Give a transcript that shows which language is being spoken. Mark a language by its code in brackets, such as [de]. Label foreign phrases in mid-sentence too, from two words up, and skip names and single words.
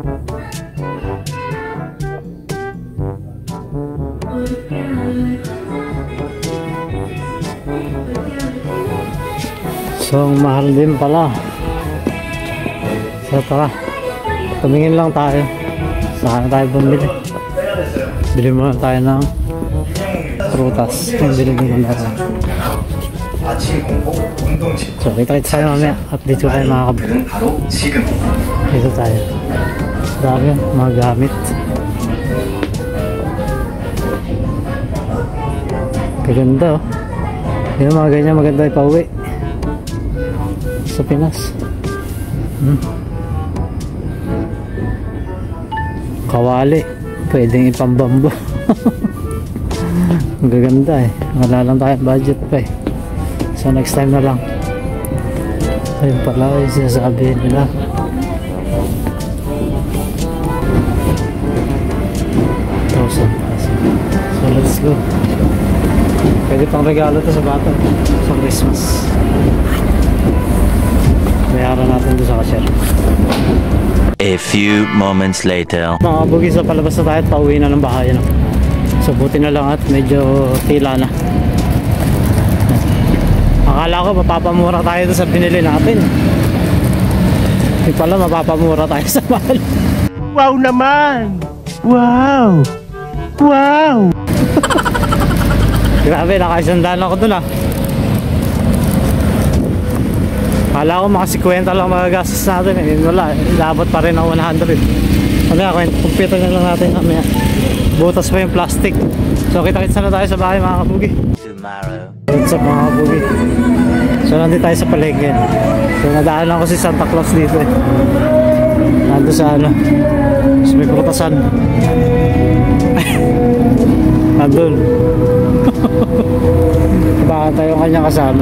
[tl] So, ang mahal din pala. So, tara. Tumingin lang tayo. Saan tayo bumili? Bili muna tayo ng prutas. Yung bilhin ko na rin. [ko] 아침 공복, 운동 직후. [tl] So, kita-kita tayo mamaya. Update ko tayo mga kabili. [ko] 들은 바로 지금. [tl] Dito tayo. Dami yun, mga gamit. Kaganda oh. Yung mga ganyan maganda ipauwi sa Pinas. Kawali. Pwedeng ipambambo. Ang gaganda eh. Wala lang tayong budget pa eh. So [en] next time [tl] na lang. Ayun pala yung sinasabi nila. [en] So let's go. [tl] Pwede pang regalo to sa bata sa Christmas. Bayaran natin doon sa cashier. [en] A few moments later. [tl] Mga bugis na palabas na tayo at pauwi na ng bahay no? So buti na lang at medyo tila na. Akala ko mapapamura tayo doon sa binili natin. Hindi pala mapapamura tayo sa mahal. Wow naman! Wow! Wow! Grabe, nakaisandaan ako dun ah. Akala ko maka-50 lang magagastos natin eh. Wala, labot pa rin ang 100. Kaya kumpita na lang natin mamaya. Butas pa yung plastic. So kita-kits na tayo sa bahay mga kabugi. Tomorrow. [en] What's up [tl] mga kabugi? So nandito tayo sa palengke. So nadaan lang ko si Santa Claus dito eh. Nando sa ano, sa may prutasan. Nandun. Baka tayo kanyang kasama.